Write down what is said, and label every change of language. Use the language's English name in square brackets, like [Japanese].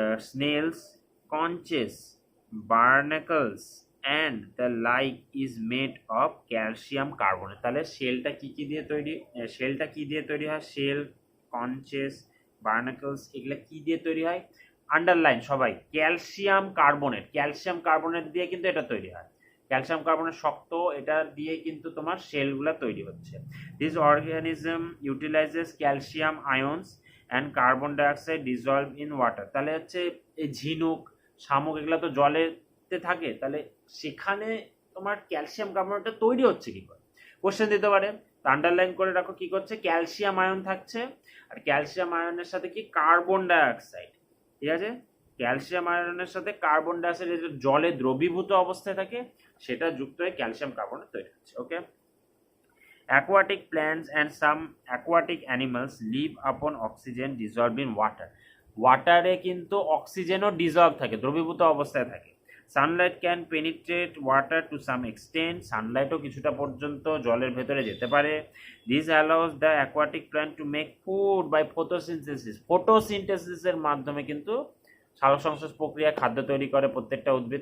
[English] Snails, conches, barnacles and the like is made of calcium carbonate। [Bangla] তাহলে শেলটা কি কি দিয়ে তৈরি, শেলটা কি দিয়ে তৈরি হয়, শেল, কনচেস, বার্নাকলস এগুলা কি দিয়ে তৈরি হয়, আন্ডারলাইন সবাই, ক্যালসিয়াম কার্বনেট, ক্যালসিয়াম কার্বনেট দিয়ে কিন্তু এটা তৈরি হয়। ক্যালসিয়াম কার্বনেট শক্ত, এটা দিয়ে কিন্তু তোমার শেলগুলা তৈরি হচ্ছে। [English] This organism utilizes calcium ions and carbon dioxide dissolve in water. [Bangla] তাহলে হচ্ছে এই ঝিনুক, শামুক এগুলো তো জলেতে থাকে, তাহলে সেখানে তোমার ক্যালসিয়াম কার্বনেটটা তৈরি হচ্ছে কি করে, কোশ্চেন দিতে পারে। তো আন্ডারলাইন করে রাখো কি করছে, ক্যালসিয়াম আয়ন থাকছে, আর ক্যালসিয়াম আয়নের সাথে কি কার্বন ডাইঅক্সাইড, ঠিক আছে, ক্যালসিয়াম আয়নের সাথে কার্বন ডাইঅক্সাইড জলে দ্রবীভূত অবস্থায় থাকে, সেটা যুক্ত হয়ে ক্যালসিয়াম কার্বনেট তৈরি হচ্ছে। [English] Okay, aquatic plants and some aquatic animals live upon oxygen dissolved in water। [Bangla] ওয়াটারে কিন্তু অক্সিজেনও ডিজলভ থাকে, দ্রবীভূত অবস্থায় থাকে। [English] sunlight can penetrate water to some extent, [Bangla] সানলাইটও কিছুটা পর্যন্ত জলের ভেতরে যেতে পারে। [English] this allows the aquatic plant to make food by photosynthesis, [Bangla] ফটোসিনথেসিসের মাধ্যমে কিন্তু সালোকসংশ্লেষ প্রক্রিয়া খাদ্য তৈরি করে প্রত্যেকটা উদ্ভিদ।